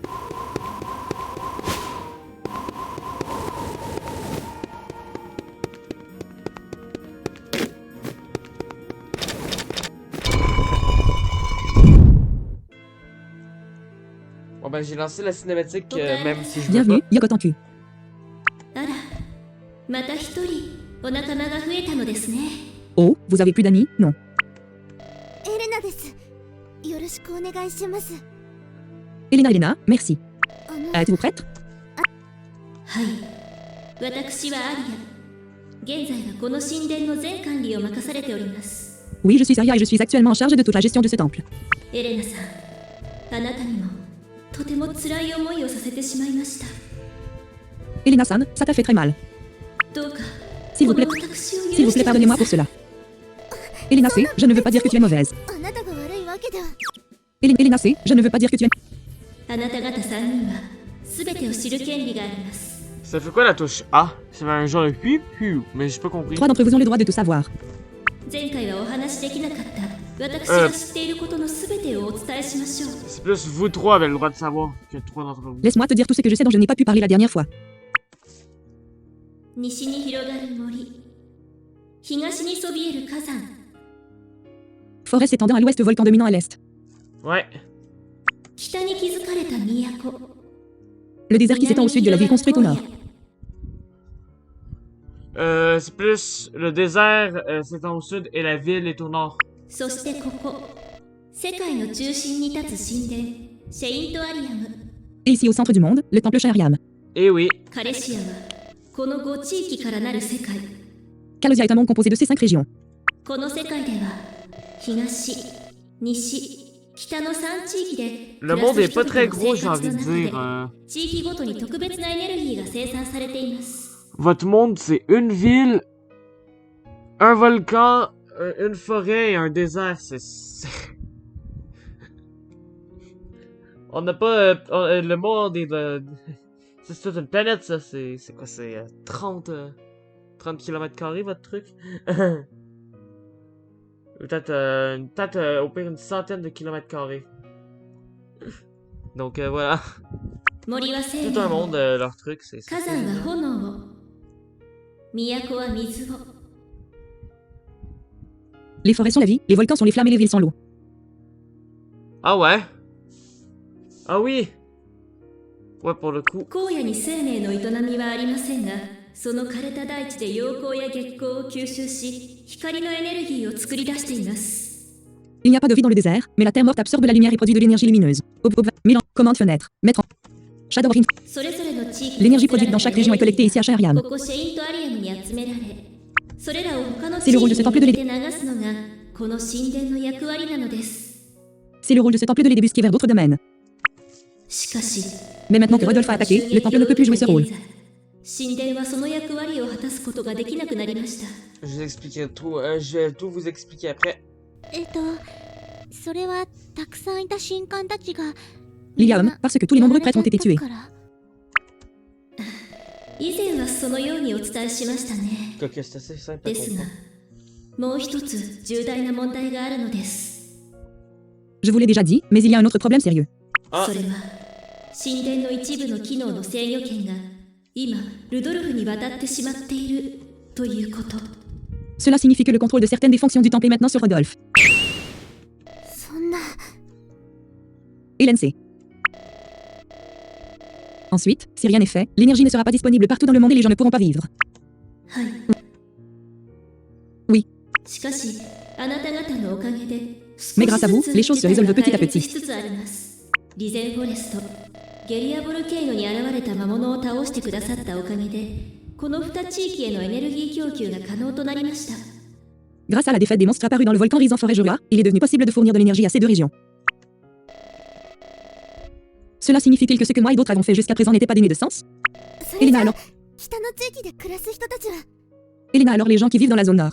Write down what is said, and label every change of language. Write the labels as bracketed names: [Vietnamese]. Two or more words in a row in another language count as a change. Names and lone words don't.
[French] Bon ben, j'ai lancé la cinématique, même si je veux Bienvenue, pas. Yokotanku. [Japanese] あら、また一人お仲間が増えたのですね。 [French] Oh, vous avez plus d'amis? Non. [Japanese] エレナです。よろしくお願いします。 [French] Elena, merci. [Japanese] あの [French] Êtes-vous prête? [Japanese] はい。私はアリア。現在はこの神殿の全管理を任されております。 [French] Oui, je suis Saria et je suis actuellement en charge de toute la gestion de ce temple. [Japanese] エレナさん、あなたにもとても辛い思いをさせてしまいました。 [French] Elena-san, ça t'a fait très mal. [Japanese] どうか、 [French] S'il vous plaît, [Japanese] この私を許 [French] s'il vous [Japanese] して [French] plaît, [Japanese] くだ [French] pardonnez-moi [Japanese] さ [French] pour [Japanese] い。 [French] cela. Elena C, je ne veux pas dire que tu es mauvaise. [Japanese] あなたが悪いわけでは。 [French] Elena C, je ne veux pas dire que tu es... [Japanese] あなた方3人は全てを知る権利があります。 [French] Ça fait quoi la touche A? Ça fait un genre de piou, mais j'ai pas compris. 3 d'entre vous ont le droit de tout savoir. [Japanese] 前回はお話しできなかった私が知っていることの全てをお伝えしましょう。 [French] C'est plus vous trois avez le droit de savoir que 3 d'entre vous. Laisse-moi te dire tout ce que je sais dont je n'ai pas pu parler la dernière fois. [Japanese] 西に広がる森、東にそびえる火山、 [French] Forêt s'étendant à l'ouest, volcan dominant à l'est. Ouais. [Japanese] 北に築かれた都、 [French] Le désert qui s'étend au sud de la ville construite au nord. C'est plus le désert, c'est au sud et la ville est au nord. [Japanese] そしてここ、世界の中心に立つ神殿、シェイントアリアム。 [French] Et ici au centre du monde, le temple Shahriam. Eh oui. [Japanese] カレシアはこの5地域からなる世界。 [French] Kalosia est un monde composé de ces 5 régions. [Japanese] この世界では東、西、北の3地域で [French] Le monde est pas très gros, j'ai envie de dire. [Japanese] 地域ごとに特別なエネルギーが生産されています。 [French] Votre monde, c'est une ville, un volcan, une forêt et un désert. On n'a pas... le monde est de... C'est toute une planète, ça. C'est quoi? C'est 30 km² votre truc? Peut-être au pire une centaine de km². Donc voilà. [Japanese] 森は生 [French] Tout un [Japanese] 命を、 [French] monde, leur truc, c'est... [Japanese] 火山は炎を、都は水を。 [French] Les forêts sont la vie, les volcans sont les flammes et les villes sont l'eau. Ah ouais? Ah oui! Ouais, pour le coup. [Japanese] 荒野に生命の営みはありませんが、その枯れた大地で陽光や月光を吸収し、光のエネルギーを作り出しています。 [French] Il n'y a pas de vie dans le désert, mais la terre morte absorbe la lumière et produit de l'énergie lumineuse. Milan, commande fenêtre, mettre en... Shadow Ring. [Japanese] それぞれの地域 [French] L'énergie produite dans chaque région est collectée ici à Shahriam. [Japanese] ここシェイントアリアムに集められ、それらを他の [French] C'est [Japanese] 地 [French] le rôle [Japanese] 域 [French] de ce [Japanese] に [French] temple [Japanese] 向 [French] de [Japanese] けて流すのがこの神殿の役割なのです。 [French] C'est le rôle de ce temple de les débusquer vers d'autres domaines. [Japanese] しかし、 [French] Mais maintenant que Rodolphe a attaqué, le temple ne peut plus jouer ce rôle. [Japanese] 神殿はその役割を果たすことができなくなりました。 [French] Je vais expliquer tout, je vais tout vous expliquer après. [Japanese] それはたくさんいた神官たちが [French] Lilium, parce que tous les nombreux prêtres ont été tués. [Japanese] 以前はそのようにお伝えしましたね。 [French] Quoique c'est assez simple à [Japanese] ですが、 [French] comprendre. [Japanese] もう一つ重大な問題があるのです。 [French] Je vous l'ai déjà dit, mais il y a un autre problème sérieux. Ah, [Japanese] それは神殿の一部の機能の制御権が今ルドルフに渡ってしまっているということ。 [French] Cela signifie que le contrôle de certaines des fonctions du temple est maintenant sur Rodolphe. [Japanese] そんな [French] Hélène C. Ensuite, si rien n'est fait, l'énergie ne sera pas disponible partout dans le monde et les gens ne pourront pas vivre. [Japanese] はい。 [French] Oui. [Japanese] しかし、あなた方のおかげで、 [French] Mais grâce à vous, les choses se résolvent petit à petit. [Japanese] しつつあります。リゼンフォレスト、ゲリアボルケーノに現れた魔物を倒してくださったおかげで、この2地域へのエネルギー供給が可能となりました。 [French] Grâce à la défaite des monstres apparus dans le volcan Rizan Forêt Jorua, il est devenu possible de fournir de l'énergie à ces deux régions. Cela signifie-t-il que ce que moi et d'autres avons fait jusqu'à présent n'était pas dénué de sens? [Japanese] それじ [French] Elena [Japanese] ゃ [French] alors, [Japanese] 北の地域で暮らす人たちは [French] Elena alors les gens qui vivent dans la zone nord.